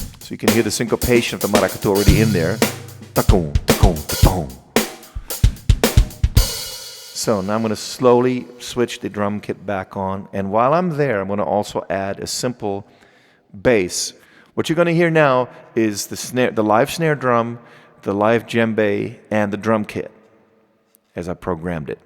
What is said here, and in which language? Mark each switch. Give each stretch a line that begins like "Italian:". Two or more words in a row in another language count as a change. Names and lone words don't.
English: So you can hear the syncopation of the maracatu already in there. Ta-kum, ta-kum, ta-kum. So now I'm going to slowly switch the drum kit back on. And while I'm there, I'm going to also add a simple bass. What you're going to hear now is the snare, the live snare drum, the live djembe, and the drum kit as I programmed it.